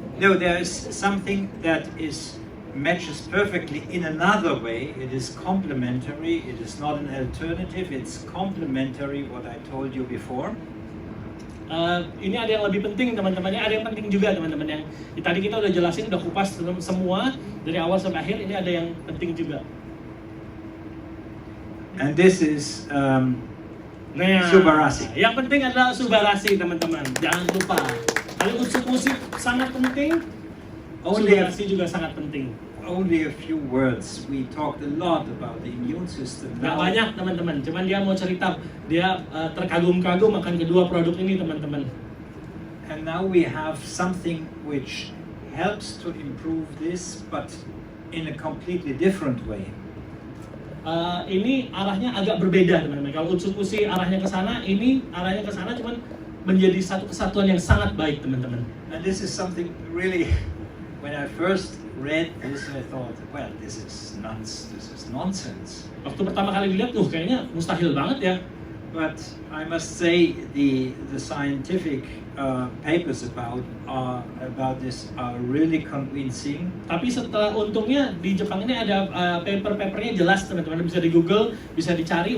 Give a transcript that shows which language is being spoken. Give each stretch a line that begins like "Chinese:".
English: No, there is something that matches perfectly in another way. It is complementary. It is not an alternative. It's complementary what I told you before.
Indonesian: Ini ada yang lebih penting teman-teman. Ada yang penting juga teman-teman. Yang tadi kita udah jelasin, udah kupas semua dari awal sampai akhir. Ini ada yang penting juga.
English: And this is Subarashi.
Indonesian: Yang penting adalah Subarashi teman-teman. Jangan lupa. Kalau Utsukushhii sangat penting, Subarashi juga sangat penting.
English: Only a few words. We talked a lot about the immune system.
Indonesian: Gak banyak teman-teman. Cuman dia mau cerita, dia terkagum-kagum akan kedua produk ini teman-teman.
English: And now we have something which helps to improve this, but in a completely different way.
Indonesian: Ini arahnya agak berbeda teman-teman. Kalau Utsukushhii arahnya ke sana, ini arahnya ke sana, cuman menjadi satu kesatuan yang sangat baik teman-teman.
English: And this is something really, when I first read this, I thought, well, this is nonsense.
Indonesian: Waktu pertama kali dilihat, kayaknya mustahil banget ya.
English: But I must say the scientific papers about this are really convincing.
Indonesian: Tapi setelah untungnya di Jepang ini ada paper-papernya jelas teman-teman, bisa di Google, bisa dicari.